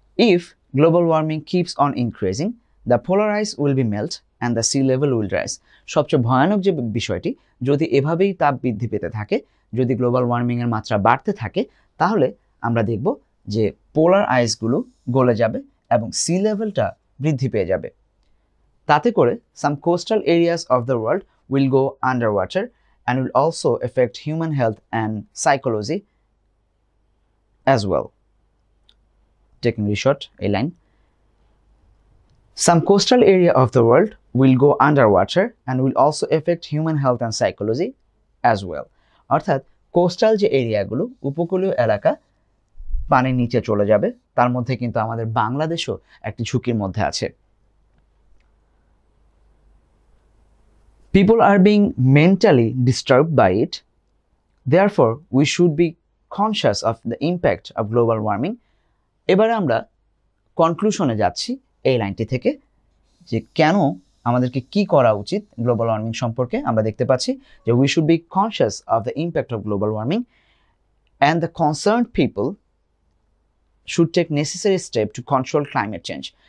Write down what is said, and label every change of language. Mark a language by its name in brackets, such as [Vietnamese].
[English] If global warming keeps on increasing, the polar ice will be melt and the sea level will rise. [Bangla] সবচেয়ে ভয়ানক যে বিষয়টি, যদি এভাবেই তাপ বৃদ্ধি পেতে থাকে, যদি গ্লোবাল ওয়ার্মিং এর মাত্রা বাড়তে থাকে, তাহলে আমরা দেখব যে পোলার আইসগুলো গলে যাবে এবং সি লেভেলটা বৃদ্ধি পেয়ে যাবে। তাতে করে [English] some coastal areas of the world will go underwater and will also affect human health and psychology as well. Taking a short a line. Some coastal area of the world will go underwater and will also affect human health and psychology as well. [Bangla] অর্থাৎ coastal যে এরিয়াগুলো, উপকূলীয় এলাকা পানির নিচে চলে যাবে, তার মধ্যে কিন্তু আমাদের বাংলাদেশও একটি ঝুঁকির মধ্যে আছে। [English] People are being mentally disturbed by it. Therefore, we should be conscious of the impact of global warming. [Bangla] এবারে আমরা কনক্লুশনে যাচ্ছি এই লাইনটি থেকে যে কেন আমাদেরকে কি করা উচিত গ্লোবাল ওয়ার্মিং সম্পর্কে। আমরা দেখতে পাচ্ছি যে [English] we should be conscious of the impact of global warming and the concerned people should take necessary step to control climate change.